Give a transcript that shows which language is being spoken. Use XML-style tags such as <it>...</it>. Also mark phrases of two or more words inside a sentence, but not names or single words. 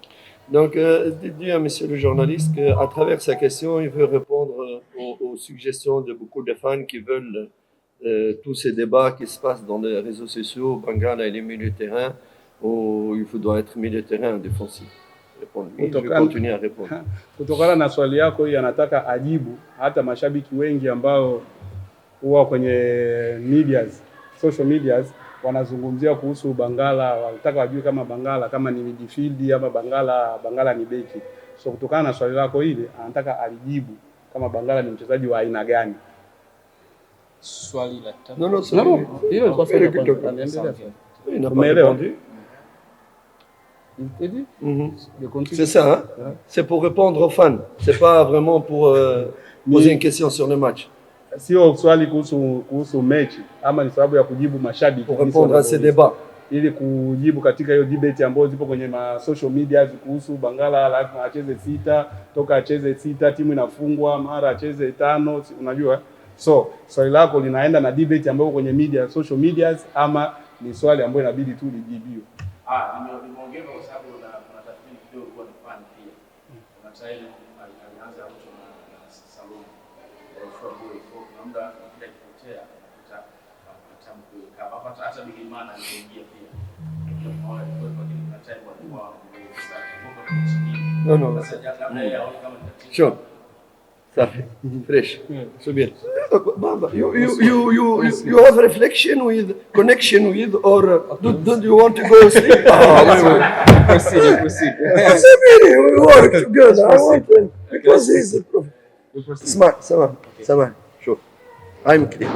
<fr>Donc, dites à monsieur le journaliste qu'à travers sa question, il veut répondre aux suggestions de beaucoup de fans qui veulent tous ces débats qui se passent dans les réseaux sociaux. Bangala, il est milieu de terrain, ou il doit être milieu de terrain défensif. Je vais continuer à répondre.</fr> <sw>Kutokana na swali yako hii anataka ajibu hata mashabiki wengi ambao huwa kwenye</sw> <en>social medias</en> <sw>wanazungumzia kuhusu Bangala, wanataka wajue kama Bangala kama ni midfield ama Bangala ni beki. So kutokana na swali lako hili anataka alijibu kama Bangala ni mchezaji wa aina gani. Swali la tatu.</sw> <fr>Non,</fr> <sw>Hilo ni kwa</sw> <fr>il n'a pas répondu. C'est ça, hein? C'est pour répondre aux fans. C'est pas vraiment pour poser une question sur le match.</fr> <sw>Sio swali kuhusu mechi ama ni sababu ya kujibu mashabiki.</sw> <fr>Pour répondre à ces débats.</fr> <sw>Ili kujibu katika hiyo debate ambayo zipo kwenye</sw> <en>social media</en> <sw>kuhusu Bangala lazima acheze 6, toka acheze 6 timu inafungwa, mara acheze 5, unajua. So swali lako linaenda na debate ambayo kwenye</sw> <en>social medias</en> <sw>ama ni swali ambayo inabidi tu lijibiwe. Nimeongeza kwa sababu kuna tathmini kidogo kwa fan pia. Kuna taili alianza hapo na Salum. Kwa boy kwa muda kila kipotea atamku kama hata Bigimana aliingia pia.</sw> <fr>Non. Sure. Ça fait fresh. C'est bien.</fr> <en>Baba, you have reflection with connection with, or don't you want to go sleep? Proceed. We work together. I want to, because he's a prophet. Smart, Sama. Sure. I'm clear.</en>